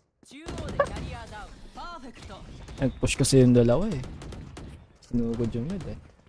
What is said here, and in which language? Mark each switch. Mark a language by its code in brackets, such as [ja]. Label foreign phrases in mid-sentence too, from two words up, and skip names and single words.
[ja] 中央でキャリアダウンパーフェクト。 [tl] Nag-push kasi yung dalawa eh. Sinugod yung mid eh.